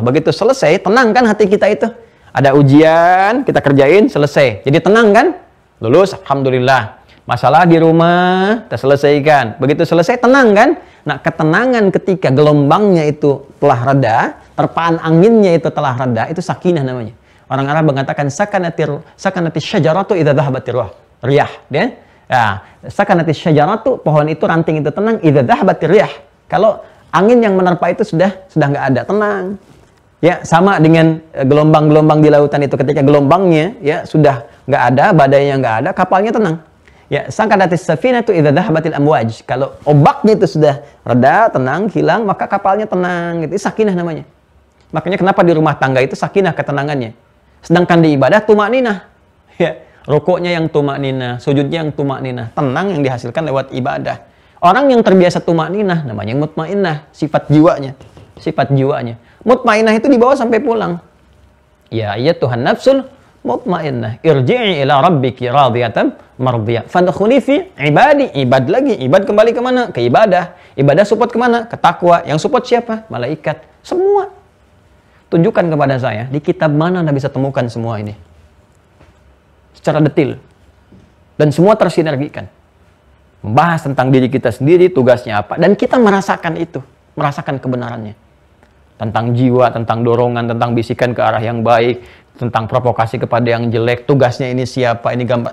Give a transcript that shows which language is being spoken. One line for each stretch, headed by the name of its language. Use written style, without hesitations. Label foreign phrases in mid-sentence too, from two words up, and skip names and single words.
Indonesian: Begitu selesai, tenang kan hati kita itu. Ada ujian, kita kerjain, selesai. Jadi tenang kan? Lulus, alhamdulillah. Masalah di rumah, kita selesaikan. Begitu selesai, tenang kan? Nah, ketenangan ketika gelombangnya itu telah reda, terpaan anginnya itu telah reda, itu sakinah namanya.
Arabic: Orang Arab mengatakan سكنت الشجرة إذا ذهبت الرياح. Ya, سكنت الشجرة,
Indonesian: pohon itu, ranting itu tenang
Arabic: إذا ذهبت الرياح.
Indonesian: Kalau angin yang menerpa itu sudah nggak ada, tenang. Ya, sama dengan gelombang-gelombang di lautan itu, ketika gelombangnya ya sudah nggak ada, badainya nggak ada, kapalnya tenang.
Arabic: Ya, سكنت السفينة إذا ذهبت الأمواج.
Indonesian: Kalau ombaknya itu sudah reda, tenang, hilang, maka kapalnya tenang. Itu sakinah namanya. Makanya kenapa di rumah tangga itu sakinah ketenangannya. Sedangkan di ibadah tumakninah. Ya, rukuknya yang tumakninah, sujudnya yang tumakninah, tenang yang dihasilkan lewat ibadah. Orang yang terbiasa tumakninah namanya mutmainnah, sifat jiwanya. Mutmainnah itu dibawa sampai pulang.
Arabic: Ya, تها النفس المطمئنة, ارجعي إلى ربك راضية مرضية فادخلي في عبادي.
Indonesian: Ibad kembali ke mana? Ke ibadah. Ibadah support kemana? Ke takwa. Yang support siapa? Malaikat. Semua. Tunjukkan kepada saya, di kitab mana Anda bisa temukan semua ini secara detail dan semua tersinergikan, membahas tentang diri kita sendiri, tugasnya apa, dan kita merasakan itu, merasakan kebenarannya, tentang jiwa, tentang dorongan, tentang bisikan ke arah yang baik, tentang provokasi kepada yang jelek, tugasnya ini siapa, ini gambar.